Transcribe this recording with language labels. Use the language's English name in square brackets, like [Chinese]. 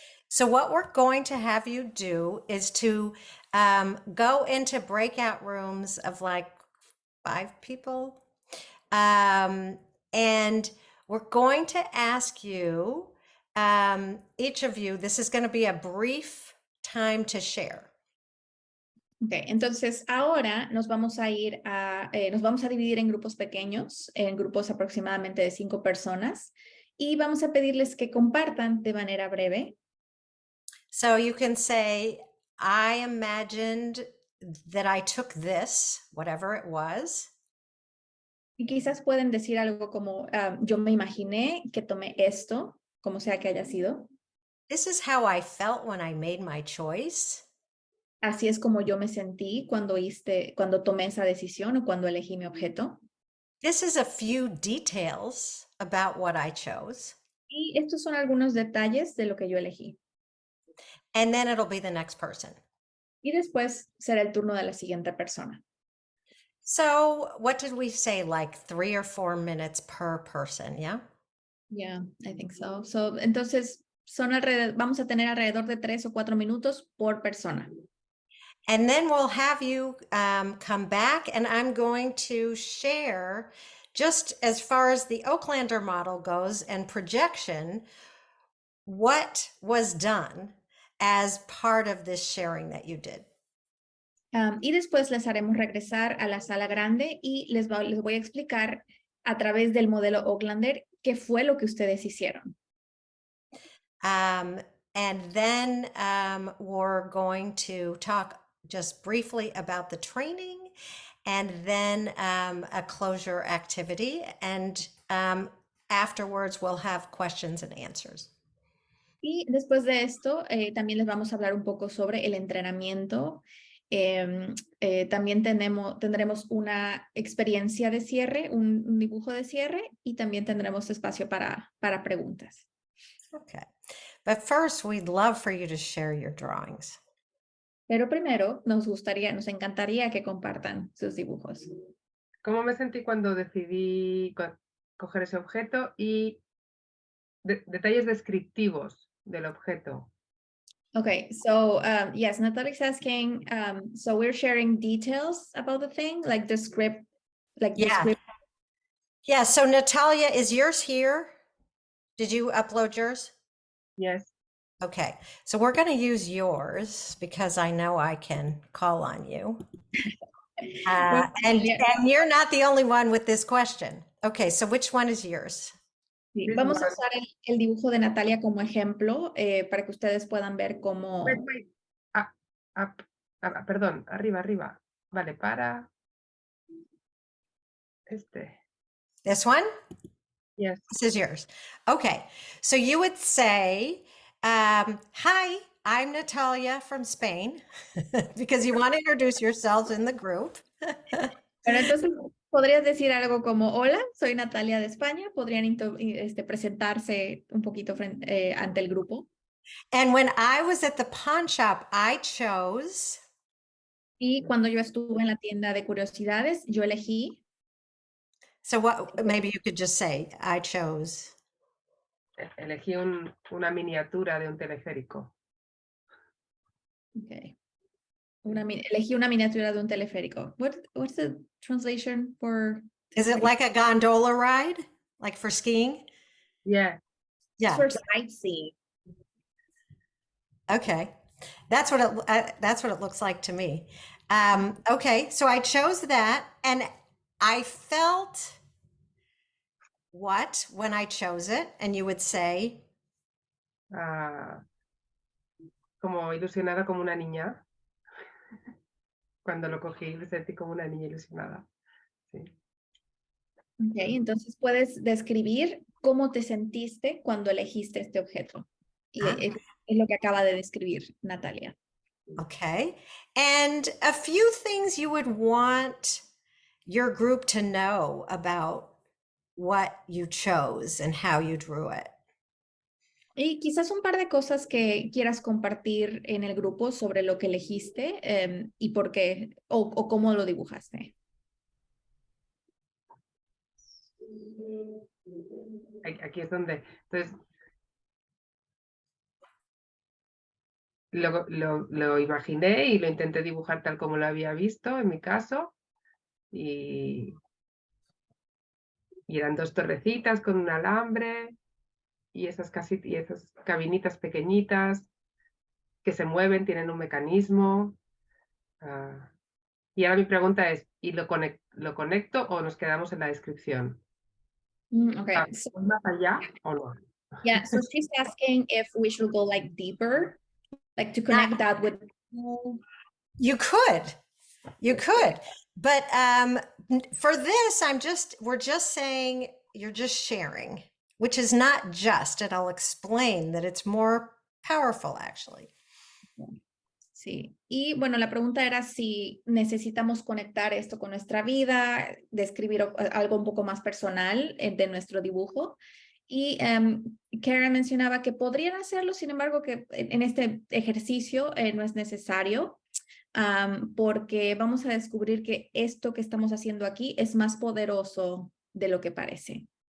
[English] So what we're going to have you do is to go into breakout rooms of like 5 people. And we're going to ask you, each of you, this is going to be a brief time to share. [Spanish] Ok, entonces ahora nos vamos a ir nos vamos a dividir en grupos pequeños, en grupos aproximadamente de 5 personas, y vamos a pedirles que compartan de manera breve. [English] So you can say, I imagined that I took this, whatever it was. [Spanish] Y quizás pueden decir algo como, yo me imaginé que tomé esto, como sea que haya sido. [English] This is how I felt when I made my choice. [Spanish] Así es como yo me sentí cuando tomé esa decisión o cuando elegí mi objeto. [English] This is a few details about what I chose. [Spanish] Y estos son algunos detalles de lo que yo elegí. [English] And then it'll be the next person. [Spanish] Y después será el turno de la siguiente persona. [English] So what did we say? Like 3 or 4 minutes per person, yeah? Yeah, I think so. [Spanish] Entonces, vamos a tener alrededor de 3 o 4 minutos por persona. [English] And then we'll have you come back, and I'm going to share, just as far as the Oaklander model goes and projection, what was done as part of this sharing that you did. [Spanish] Y después les haremos regresar a la sala grande y les voy a explicar a través del modelo Oaklander qué fue lo que ustedes hicieron. [English] And then we're going to talk just briefly about the training, and then a closure activity. And afterwards, we'll have questions and answers. [Spanish] Y después de esto, también les vamos a hablar un poco sobre el entrenamiento. También tendremos una experiencia de cierre, un dibujo de cierre, y también tendremos espacio para preguntas. [English] Okay. But first, we'd love for you to share your drawings. [Spanish] Pero primero, nos encantaría que compartan sus dibujos. ¿Cómo me sentí cuando decidí coger ese objeto y detalles descriptivos del objeto? [English] Okay, so yes, Natalie's asking, so we're sharing details about the thing, like the script, Yeah. Yeah, so Natalia, is yours here? Did you upload yours? Yes. Okay, so we're going to use yours because I know I can call on you. And you're not the only one with this question. Okay, so which one is yours? [Spanish] Sí, vamos a usar el dibujo de Natalia como ejemplo para que ustedes puedan ver cómo... [English] Wait. [Spanish] Perdón, arriba. Vale, para... [English] This one? Yes. This is yours. Okay, so you would say, hi, I'm Natalia from Spain, because you want to introduce yourselves in the group. [Spanish] Pero entonces podrías decir algo como, hola, soy Natalia de España. Podrían presentarse un poquito ante el grupo. [English] And when I was at the pawn shop, I chose... [Spanish] Y cuando yo estuve en la tienda de curiosidades, yo elegí... [English] So what, maybe you could just say, I chose... [Spanish] Elegí una miniatura de un teleférico. [English] Okay. [Spanish] Elegí una miniatura de un teleférico. [English] What's the translation for... Is it like a gondola ride? Like for skiing? Yeah. Yeah. For sightseeing. Okay. That's what it looks like to me. Okay, so I chose that, and I felt what when I chose it? And you would say, [Spanish] como ilusionada como una niña. Cuando lo cogí, me sentí como una niña ilusionada. Sí. Okay, entonces puedes describir cómo te sentiste cuando elegiste este objeto. Y es lo que acaba de describir Natalia. [English] Okay. And a few things you would want your group to know about what you chose and how you drew it. [Spanish] Y quizás un par de cosas que quieras compartir en el grupo sobre lo que elegiste y por qué o cómo lo dibujaste. Aquí es donde, entonces, lo imaginé y lo intenté dibujar tal como lo había visto en mi caso. Y eran dos torrecitas con un alambre y esas cabinitas pequeñitas que se mueven, tienen un mecanismo. Y ahora mi pregunta es, ¿y lo conecto o nos quedamos en la descripción? [English] Okay, so [Spanish] ¿Voy más allá o no? [English] yeah, so she's asking if we should go like deeper, like to connect that with. You could. You could. But for this, we're just saying you're just sharing, which is not just, and I'll explain that it's more powerful actually. [Spanish] Sí, y bueno, la pregunta era si necesitamos conectar esto con nuestra vida, describir algo un poco más personal de nuestro dibujo. Y Karen mencionaba que podrían hacerlo, sin embargo, que en este ejercicio no es necesario, porque vamos a descubrir que esto que estamos haciendo aquí es más poderoso de lo que parece.